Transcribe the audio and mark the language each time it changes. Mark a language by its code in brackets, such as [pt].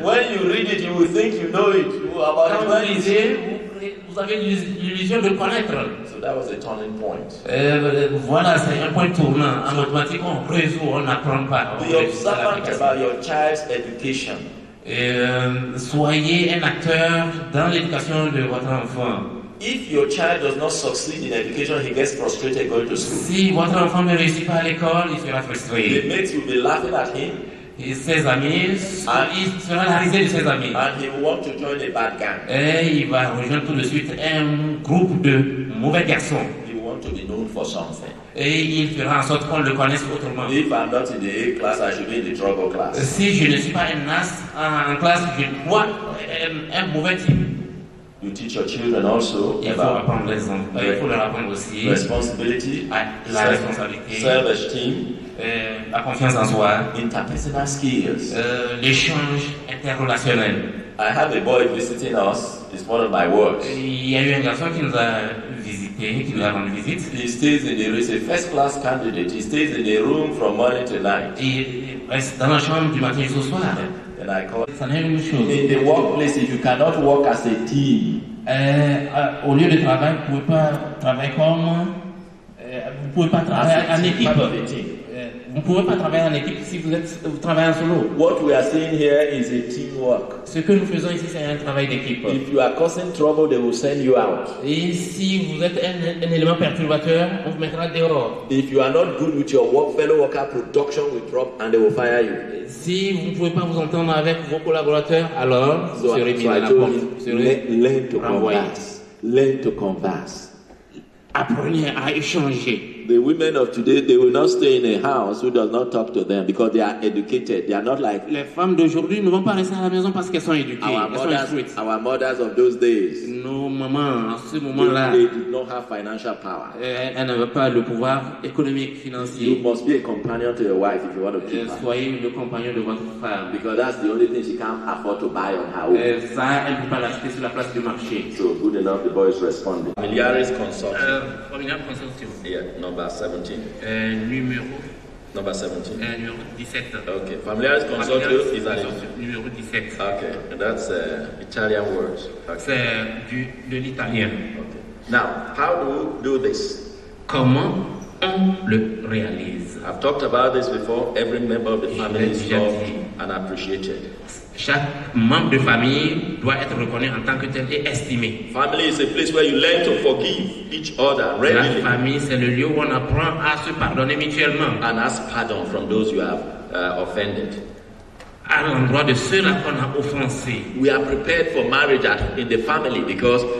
[en] When you read it, you will think you know it. [fr] Quand vous lisez, vous avez l'illusion de connaître. [en] So that was a turning point. [fr] Voilà, c'est un point tournant. En mathématiques, on résout, on n'apprend pas. [en] Be observant about your child's education. [fr] Soyez un acteur dans l'éducation de votre enfant. [en] If your child does not succeed in education, he gets frustrated going to school. [fr] Si votre enfant ne réussit pas à l'école, il sera [en] The [fr] frustré. [en] mates will be laughing at him. [fr] Et ses amis, il sera la risée de ses amis. [en] And he will want to join a bad gang. [fr] Et il va rejoindre tout de suite un groupe de mauvais garçons. [en] He will want to be known for something. [fr] Et il fera en sorte qu'on le connaisse autrement. [en] If I'm not in the A class, I should be in the trouble class. [fr] Si je ne suis pas un as en classe, je dois un mauvais type. [en] You teach your children also [fr] Il faut [en] about [fr] apprendre les enfants. Il faut leur apprendre aussi [en] responsibility, [fr] la responsabilité, [en] self-esteem, [fr] la confiance en soi, [en] interpersonal skills. [fr] l'échange interrelationnel. [en] I have a boy visiting us. It's one of my works. [fr] Il y a eu un garçon qui nous a visité, qui nous a rendu visite. [en] He stays in he's a first-class candidate. He stays in a room from morning to night. [fr] Il reste dans la chambre du matin jusqu'au soir. [en] And I call. [fr] Ça n'est une chose. [en] In the workplace, if you cannot work as a team, [fr] Au lieu de travail, vous ne pouvez pas travailler comme. Vous ne pouvez pas travailler en équipe. Vous ne pouvez pas travailler en équipe si vous travaillez en solo. [en] What we are saying here is a teamwork. [fr] Ce que nous faisons ici, c'est un travail d'équipe. [en] If you are causing trouble, they will send you out. [fr] Et si vous êtes un élément perturbateur, on vous mettra dehors. [en] If you are not good with your fellow worker, production will drop and they will fire you. [fr] Si vous ne pouvez pas vous entendre avec vos collaborateurs, alors vous serez mis à la porte. Vous serez [en] learn to [fr] renvoyé. [en] converse. Learn to converse. [fr] Apprenez à échanger. [en] The women of today, they will not stay in a house who does not talk to them because they are educated. They are not like [fr] Les femmes d'aujourd'hui ne vont pas rester à la maison parce qu'elles sont éduquées, elles sont instruites. [en] our mothers of those days. [fr] Nos mamans, à ce moment-là, [en] They did not have financial power. [fr] elles n'avaient pas le pouvoir économique, [en] You [fr] financier. [en] must be a companion to your wife if you want to keep her. [fr] Soyez le compagnon de votre femme. [en] Because that's the only thing she can't afford to buy on her own. [fr] Ça, elle ne peut pas l'acheter sur la place du marché. [en] So good enough, the boys responded. [la] Familiaris consortium. Familial consortium. [en] Yeah, number 17. [fr] Numéro [en] Number 17. [fr] numéro 17. [en] Okay, Familiaris consortium is an [fr] Numéro 17. [en] okay, and that's Italian words. Okay. [fr] C'est de l'italien. [en] Okay. Now, how do we do this? [fr] Comment on le réalise? [en] I've talked about this before. Every member of the family is [fr] déjà [en] loved [fr] dit. [en] and appreciated. [fr] Chaque membre de famille doit être reconnu en tant que tel et estimé. [en] Family is a place where you learn to forgive each other [fr] La [en] readily [fr] famille, c'est le lieu où on apprend à se pardonner mutuellement. [en] and ask pardon from those you have offended. [fr] À l'endroit de ceux-là qu'on a offensés. [en] We are prepared for marriage in the family because